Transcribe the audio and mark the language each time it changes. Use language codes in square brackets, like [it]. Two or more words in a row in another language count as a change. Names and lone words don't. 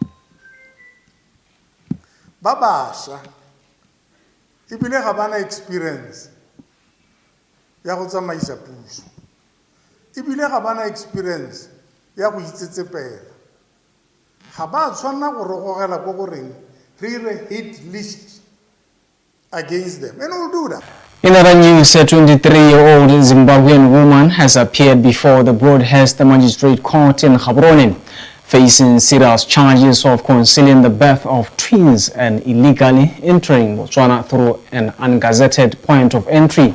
[tn] ba basha ibile ga bana experience ya go tsamaisa puso ibile ga bana experience ya go itsetsepela ga ba tshwana go re gogela go goreng re ire [en] hit list against them and we'll do that. In other news, a 23-year-old Zimbabwean woman has appeared before the Broadhurst Magistrate Court in Gaborone, facing serious charges of concealing the birth of twins and illegally entering Botswana through an ungazetted point of entry.